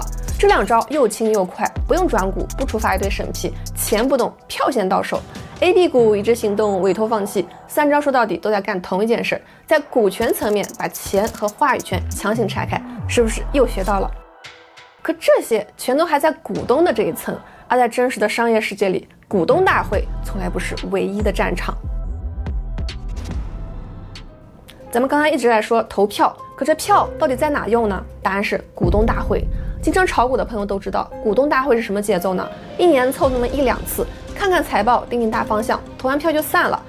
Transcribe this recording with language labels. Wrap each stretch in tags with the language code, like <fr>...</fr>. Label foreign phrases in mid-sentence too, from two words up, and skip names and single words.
<zh>這2招又輕又快，不用轉股，不觸發一堆審批，錢不動，票先到手。A、B 股一致行動、委託放棄，3招說到底都在幹同一件事，在股權層面把錢和話語權強行拆開，是不是又學到了？可這些全都還在股東的這一層，而在真實的商業世界裡，股東大會從來不是唯一的戰場。咱们刚才一直在說投票，可這票到底在哪用呢？答案是股東大會。經常炒股的朋友都知道，股東大會是什麼節奏呢？一年湊那麼1-2次，看看財報，定定大方向，投完票就散了。</zh>